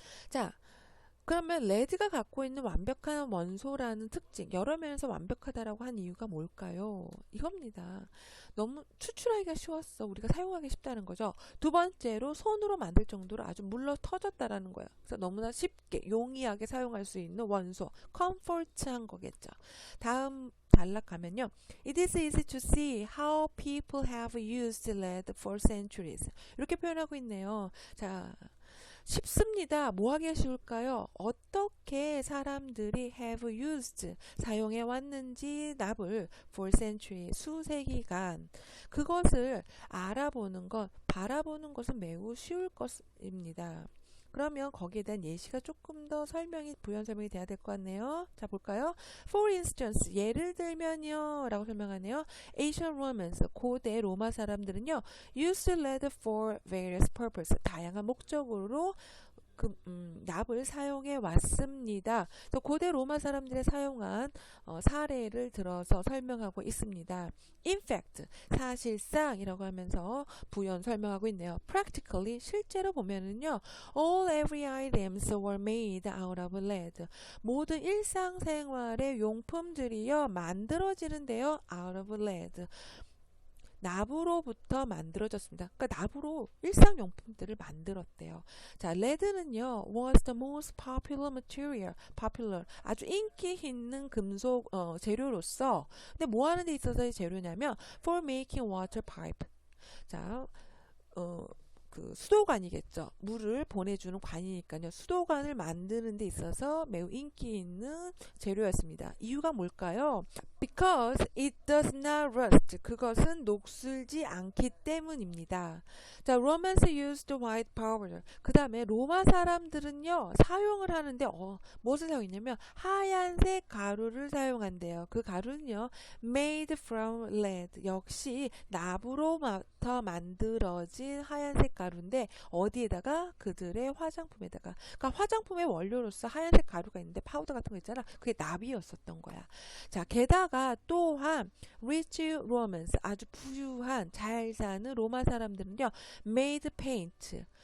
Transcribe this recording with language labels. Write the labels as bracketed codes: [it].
[ko] 자, 그러면 레드가 갖고 있는 완벽한 원소라는 특징, 여러 면에서 완벽하다라고 한 이유가 뭘까요? 이겁니다. 너무 추출하기가 쉬웠어. 우리가 사용하기 쉽다는 거죠. 두 번째로 손으로 만들 정도로 아주 물러 터졌다라는 거예요. 그래서 너무나 쉽게 용이하게 사용할 수 있는 원소, 컴포트한 거겠죠. 다음 단락 가면요. [en] It is easy to see how people have used lead for centuries. [ko] 이렇게 표현하고 있네요. 자, 쉽습니다. 뭐 하기가 쉬울까요? 어떻게 사람들이 [en] have used [ko] 사용해 왔는지 납을 [en] for century [ko] 수세기간 그것을 알아보는 것 바라보는 것은 매우 쉬울 것입니다. 그러면 거기에 대한 예시가 조금 더 부연 설명이 돼야 될 것 같네요. 자, 볼까요? [en] For instance, [ko] 예를 들면요 라고 설명하네요. Ancient Romans, 고대 로마 사람들은요 [en] used lead for various purposes, [ko] 다양한 목적으로 납을 사용해 왔습니다. 그래서 고대 로마 사람들의 사용한 사례를 들어서 설명하고 있습니다. [en] In fact, [ko] 사실상이라고 하면서 부연 설명하고 있네요. [en] Practically, [ko] 실제로 보면은요, [en] all every items were made out of lead. [ko] 모든 일상생활의 용품들이요 만들어지는데요, [en] out of lead. [ko] 납으로부터 만들어졌습니다. 그러니까 납으로 일상용품들을 만들었대요. 자, lead는요 [en] was the most popular material, [ko] popular 아주 인기 있는 금속 재료로서 근데 뭐 하는 데 있어서의 재료냐면 [en] for making water pipe. [ko] 자, 그 수도관이겠죠. 물을 보내주는 관이니까요. 수도관을 만드는 데 있어서 매우 인기 있는 재료였습니다. 이유가 뭘까요? [en] Because it does not rust. [ko] 그것은 녹슬지 않기 때문입니다. [en] 자, Romans used white powder. [ko] 그 다음에 로마 사람들은요, 사용을 하는데, 무엇을 사용했냐면, 하얀색 가루를 사용한대요. 그 가루는요, [en] made from lead. [ko] 역시 납으로부터 만들어진 하얀색 가루인데, 어디에다가? 그들의 화장품에다가. 그러니까 화장품의 원료로서 하얀색 가루가 있는데, 파우더 같은 거 있잖아. 그게 납이었었던 거야. 자, 게다가 게다가 또한 rich Romans, 아주 부유한 잘 사는 로마 사람들은요, [en] made paint.